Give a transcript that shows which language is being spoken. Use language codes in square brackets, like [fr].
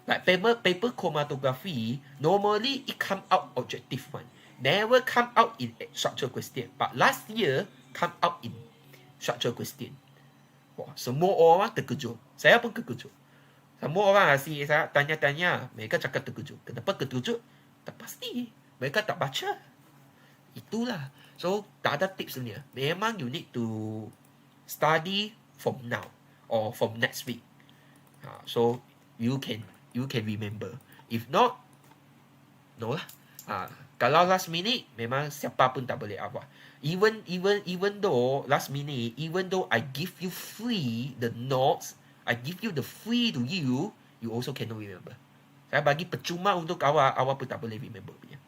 [en] Like paper chromatography, normally it come out objective one. Never come out in structural question. But last year, come out in structural question. [ms] Wah, semua orang terkejut. Saya pun terkejut. Semua orang asyik saya tanya-tanya. Mereka cakap terkejut. Kenapa terkejut? Tak pasti. Mereka tak baca. Itulah. So, tak ada tips sebenarnya. Memang [en] you need to study from now or from next week. So, you can remember. If not, no [ms] lah. Kalau last minute, memang siapa pun tak boleh apa. [en] Even though last minute, even though I give you free the notes, I give you the free to you also cannot remember. [ms] Saya bagi percuma untuk awak pun tak boleh remember punya.